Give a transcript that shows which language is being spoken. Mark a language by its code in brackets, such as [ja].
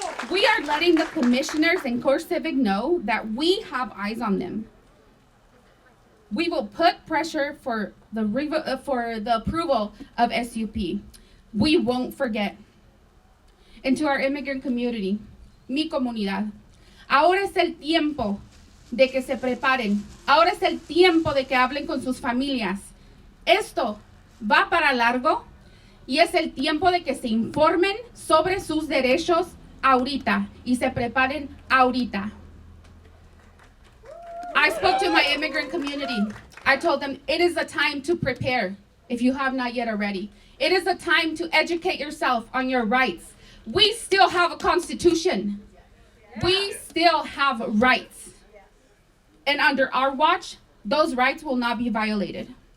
[en] We are letting the commissioners and CoreCivic know that we have eyes on them. We will put pressure for the approval of SUP. We won't forget. And to our immigrant community, [es] mi comunidad, ahora es el tiempo de que se preparen. Ahora es el tiempo de que hablen con sus familias. Esto va para largo y es el tiempo de que se informen sobre sus derechos ahorita y se preparen ahorita. [en] I spoke to my immigrant community. I told them it is a time to prepare if you have not yet already. It is a time to educate yourself on your rights. We still have a constitution. We still have rights. And under our watch, those rights will not be violated.